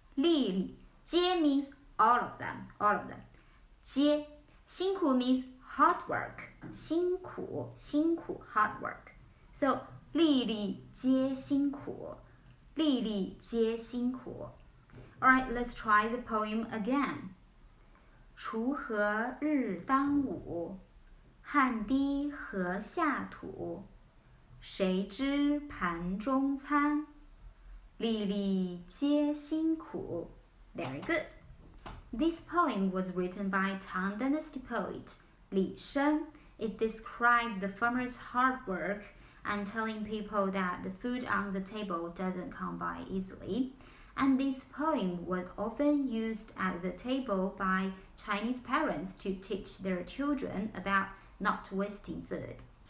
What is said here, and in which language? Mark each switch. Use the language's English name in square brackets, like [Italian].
[Chinese] 粒粒皆 [English] means all of them. [Chinese] 皆辛苦 [English] means hard work. [Chinese] 辛苦 [English] hard work. So [Chinese] 粒粒皆辛苦。粒粒皆辛苦。 [English] Alright, let's try the poem again. [Chinese] 锄禾日当午，汗滴禾下土。谁知盘中餐，粒粒皆辛苦。 [English] Very good. This poem was written by Tang Dynasty poet Li Shen. It described the farmer's hard work and telling people that the food on the table doesn't come by easily. And this poem was often used at the table by Chinese parents to teach their children about not wasting food.